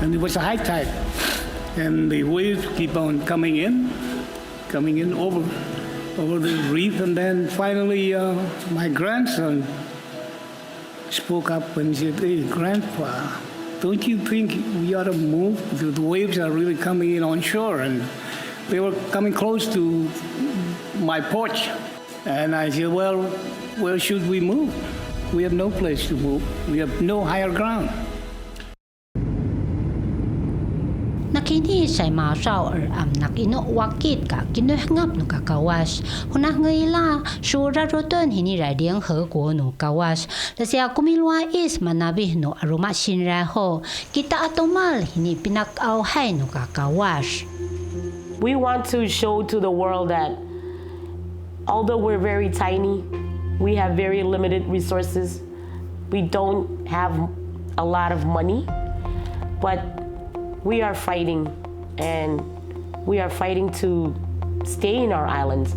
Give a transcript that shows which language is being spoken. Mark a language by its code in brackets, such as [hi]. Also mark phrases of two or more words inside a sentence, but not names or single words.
[en] and it was a high tide, and the waves keep on coming in over the reef, and then finally my grandson spoke up and said, "Hey, Grandpa, don't you think we ought to move? The waves are really coming in on shore," and they were coming close to my porch. And I said, "Well, where should we move? We have no place to move. We have no higher ground." [tao] Nakini sa masao nak ino wakit ka kinuhngap no kakawas hunah ngaila shura roton hini radiang hego no kawas lasya kumilwa is manabi no aroma sinra ho kita atomal hini pinakaw hay no kakawas. [en] We want to show to the world that although we're very tiny, we have very limited resources. We don't have a lot of money, but we are fighting, and we are fighting to stay in our islands.